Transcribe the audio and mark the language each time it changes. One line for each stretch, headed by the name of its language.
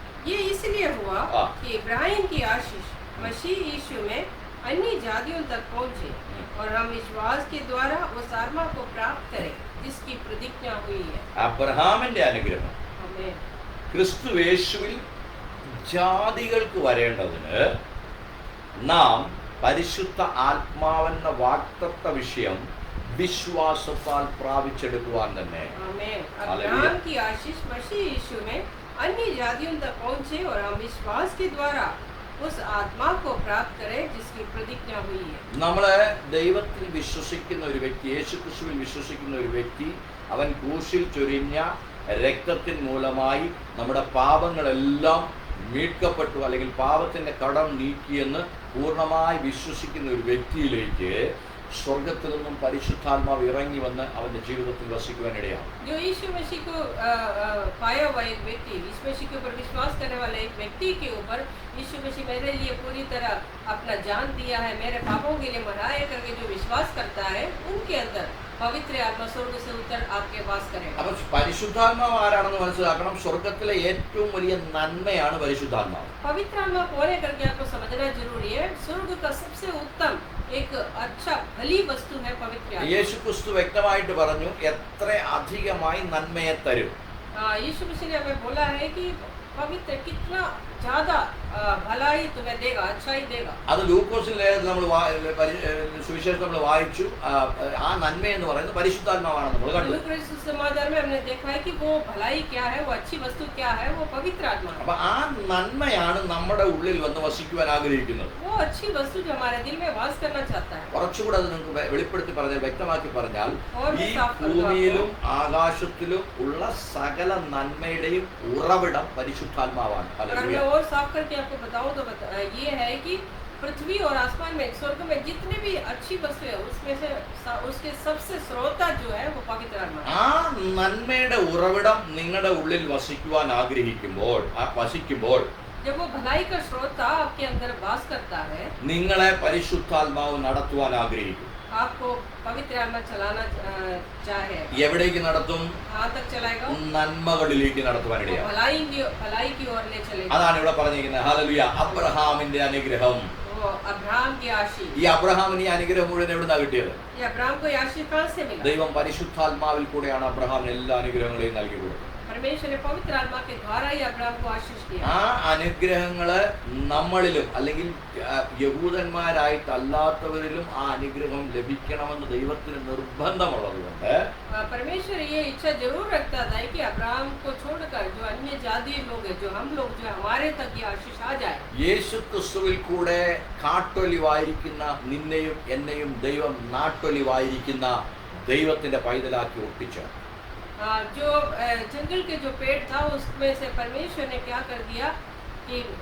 Hindi: ये इसलिए हुआ कि इब्राहिम की आशीष मसीह यीशु में अन्य जातियों तक पहुंचे और हम विश्वास के द्वारा उस आत्मा को प्राप्त करें जिसकी प्रतिज्ञा हुई है।
Malayalam: അബ്രഹാമിന്റെ അനുഗ്രഹം
Hindi: हमें
Malayalam: ക്രിസ്തു യേശുവിൽ ജാതികൾക്ക് വരേണ്ടതിന് നാം പരിശുദ്ധ ആത്മാവെന്ന വാഗ്ദത്ത വിഷയം വിശ്വാസത്താൽ പ്രാപിച്ചെടുക്കുവാൻ തന്നെ.
Hindi: हमें अब्राहम की आशीष मसीह यीशु में अन्य जातियों तक पहुंचे और हम विश्वास के द्वारा उस आत्मा को प्राप्त करें जिसकी प्रतिज्ञा हुई है।
Malayalam: നമ്മളെ ദൈവത്തിൽ വിശ്വസിക്കുന്ന ഒരു വ്യക്തി, യേശുക്രിസ്തുവിൽ വിശ്വസിക്കുന്ന ഒരു വ്യക്തി, അവൻ ക്രൂശിൽ ചൊരിഞ്ഞ രക്തത്തിൻ മൂലമായി നമ്മുടെ പാപങ്ങളെല്ലാം മീட்கപ്പെട്ടു അല്ലെങ്കിൽ പാപത്തിന്റെ കടം നീക്കിയെന്ന് പൂർണ്ണമായി വിശ്വസിക്കുന്ന ഒരു വ്യക്തിയിലേക്ക് സ്വർഗത്തിൽ നിന്നും പരിശുദ്ധാത്മാവ് ഇറങ്ങി വന്ന് അവന്റെ ജീവിതത്തിൽ വസിക്കുവാനിടയാണ്.
Hindi: जो यीशु मसीह को पाया हुआ एक व्यक्ति, यीशु मसीह के ऊपर विश्वास करने वाले एक व्यक्ति के ऊपर यीशु मसीह मेरे लिए पूरी तरह अपना जान दिया है, मेरे पापों के लिए मरा है करके जो विश्वास करता है उनके अंदर पवित्र आत्मा स्वर्ग से उतर आपके वास करेगा।
Malayalam: അപ്പോൾ പരിശുദ്ധാത്മാവ് ആരാണെന്ന് മനസ്സിലാക്കണം. സ്വർഗത്തിലെ ഏറ്റവും വലിയ നന്മയാണ് പരിശുദ്ധാത്മാവ്.
Hindi: पवित्र आत्मा कौन है करके आपको समझना जरूरी है। स्वर्ग का सबसे उत्तम एक अच्छा भली वस्तु है पवित्र आत्मा।
Malayalam: യേശുക്രിസ്തു വ്യക്തമായിട്ട് പറഞ്ഞു എത്ര അധികമായി നന്മയെ തരും.
Hindi: यीशु मसीह ने हमें बोला है कि पवित्र कितना ज्यादा भलाई तुम्हें देगा, अच्छाई देगा।
Malayalam: അത് ലൂക്കോസിലെ നമ്മൾ സുവിശേഷം നമ്മൾ വായിച്ചു. ആ നന്മ എന്ന് പറയുന്നത് പരിശുദ്ധാത്മാവാണ് നമ്മൾ കണ്ടു.
Hindi: लूका समाचार में हमने देखा है कि वो भलाई क्या है, वो अच्छी वस्तु क्या है, वो पवित्र आत्मा है।
Malayalam: അപ്പൊ ആ നന്മയാണ് നമ്മുടെ ഉള്ളിൽ വന്ന് വസിക്കുവാൻ ആഗ്രഹിക്കുന്നത്.
Hindi: वो अच्छी वस्तु जो हमारे दिल में वास करना चाहता है।
Malayalam: കുറച്ചുകൂടെ അത് നിങ്ങൾക്ക് വെളിപ്പെടുത്തി പറഞ്ഞാൽ, വ്യക്തമാക്കി പറഞ്ഞാൽ, ഈ
Hindi: और
Malayalam: ഭൂമിയിലും ആകാശത്തിലും ഉള്ള സകല നന്മയുടെയും ഉറവിടം പരിശുദ്ധാത്മാവാണ്.
Hindi: अगर मैं और साफ करके आपको बताऊं तो ये है कि पृथ्वी और आसमान में, स्वर्ग में जितने भी अच्छी वस्तु है उसमें से उसके सबसे स्रोता जो है वो पवित्र आत्मा है।
Malayalam: ആ നന്മയുടെ ഉറവിടം നിങ്ങളുടെ ഉള്ളിൽ വസിക്കുവാൻ ആഗ്രഹിക്കുമ്പോൾ, വസിക്കുമ്പോൾ
Hindi: जब वो भलाई का स्रोता आपके अंदर वास करता है,
Malayalam: നിങ്ങളെ പരിശുദ്ധാത്മാവ് നടത്തുവാൻ ആഗ്രഹിക്കും.
Hindi: आपको पवित्र आत्मा चलाना चाहे,
Malayalam: എവിടേക്ക് നടത്തും?
Hindi: कहाँ तक चलाएगा?
Malayalam: നന്മകളിലേക്ക് നടത്തുവാനിടയാണ്.
Hindi: भलाई की ओर ले चलेगा।
Malayalam: അതാണ് ഇവിടെ പറഞ്ഞിരിക്കുന്നത്. ഹല്ലേലൂയ. അബ്രഹാമിന്റെ അനുഗ്രഹം
Hindi: वो अब्राहम की आशीष,
Malayalam: ഈ അബ്രഹാമിന് ഈ അനുഗ്രഹം മുഴുവൻ എവിടുന്നാ കിട്ടിയത്?
Hindi: ये अब्राहम को ये आशीष कहाँ से मिला?
Malayalam: ദൈവം പരിശുദ്ധാത്മാവിൽ കൂടെയാണ് അബ്രഹാമിന് എല്ലാ അനുഗ്രഹങ്ങളെയും നൽകി കൊടുത്തത്.
Hindi: परमेश्वर ने पवित्र आत्मा के द्वारा ही अब्राहम को आशीष दिया.
Malayalam: ആ അനുഗ്രഹങ്ങള് നമ്മളിലും അല്ലെങ്കിൽ യഹൂദന്മാരായിട്ടല്ലാത്തവരിലും ആ അനുഗ്രഹം ലഭിക്കണമെന്ന് ദൈവത്തിന് നിർബന്ധമുള്ളതുകൊണ്ട്
Hindi: परमेश्वर ये इच्छा जरूर रखता था कि अब्राहम को छोड़कर जो अन्य जाति लोग हैं, जो हम लोग, जो हमारे तक ये आशीष आ जाए.
Malayalam: യേശു ക്രിസ്തുവിൽ കൂടെ കാട്ടൊലിവായിരിക്കുന്ന നിന്നെയും എന്നെയും ദൈവം നാട്ടൊലിവായിരിക്കുന്ന ദൈവത്തിന്റെ പൈതലാക്കി ഒട്ടിച്ചു.
Hindi: जो जंगल के जो पेड़ था उसमें से परमेश्वर ने क्या कर दिया कि